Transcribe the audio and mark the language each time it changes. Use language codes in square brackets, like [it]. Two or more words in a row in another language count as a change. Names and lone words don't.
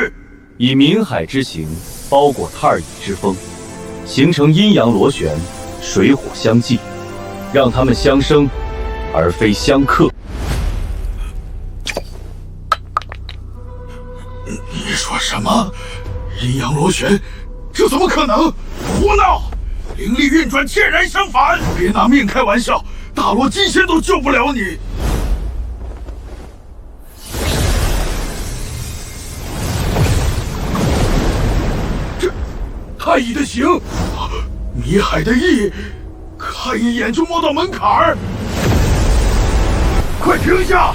[zh] 以冥海之形包裹太乙之風，形成陰陽螺旋，水火相濟，讓他們相生，而非相克。你說什麼？陰陽螺旋？這怎麼可能？胡鬧！靈力運轉截然相反！別拿命開玩笑，大羅金仙都救不了你！這太乙的形，迷海的意，看一眼就摸到門檻兒！快停下！